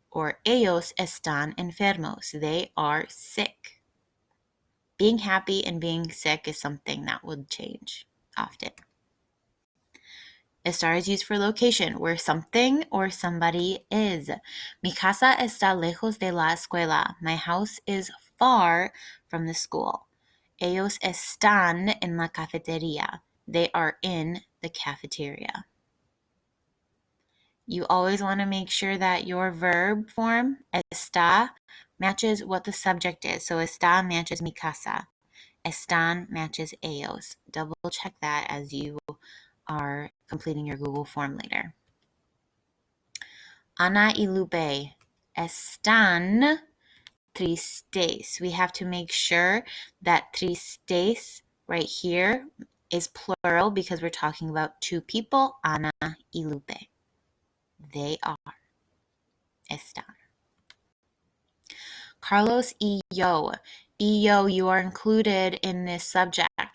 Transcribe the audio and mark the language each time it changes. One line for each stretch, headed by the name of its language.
Spanish: Or ellos están enfermos.
English: They are sick. Being happy and being sick is something that would change often. Estar is used for location, where something or somebody is.
Spanish: Mi casa está lejos de la escuela.
English: My house is far from the school.
Spanish: Ellos están en la cafetería.
English: They are in the cafeteria. You always want to make sure that your verb form, está, matches what the subject is. So está matches mi casa. Están matches ellos. Double check that as you are completing your Google form later.
Spanish: Ana y Lupe están tristes.
English: We have to make sure that tristes right here is plural because we're talking about two people, Ana y Lupe. They are. Están. Carlos y yo. You are included in this subject.